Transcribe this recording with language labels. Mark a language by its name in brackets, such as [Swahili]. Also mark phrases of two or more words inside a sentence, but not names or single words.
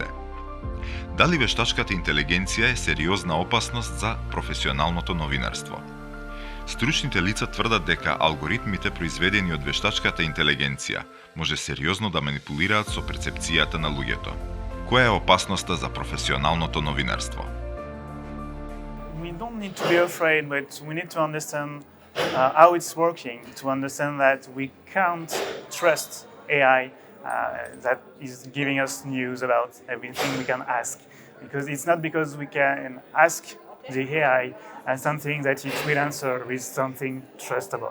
[Macedonian] Дали вештачката интелигенција е сериозна опасност за професионалното новинарство? Стручните лица тврдат дека алгоритмите произведени од вештачката интелигенција може сериозно да манипулираат со перцепцијата на луѓето. Која е опасноста за професионалното новинарство? [English] We don't need to be afraid, but we need to understand how it's working, to understand that we can't trust AI that is giving us news about everything we can ask. Because it's not because we can ask the AI something that it will answer with something trustable.